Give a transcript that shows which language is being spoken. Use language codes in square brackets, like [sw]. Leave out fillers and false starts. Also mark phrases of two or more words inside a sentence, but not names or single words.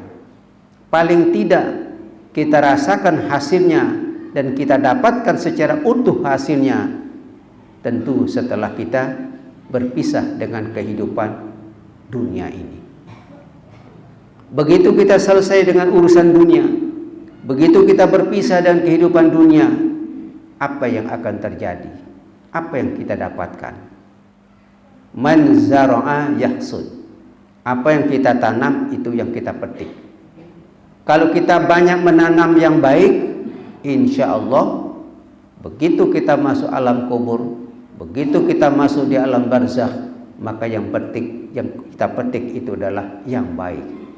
[id] Paling tidak kita rasakan hasilnya dan kita dapatkan secara utuh hasilnya, tentu setelah kita berpisah dengan kehidupan dunia ini. Begitu kita selesai dengan urusan dunia, begitu kita berpisah dengan kehidupan dunia, apa yang akan terjadi? Apa yang kita dapatkan? [ar] من زرع يحصد. [id] Apa yang kita tanam, itu yang kita petik. Kalau kita banyak menanam yang baik, [ar] إن شاء الله [id] begitu kita masuk alam kubur, begitu kita masuk di alam barzakh, maka yang kita petik itu adalah yang baik.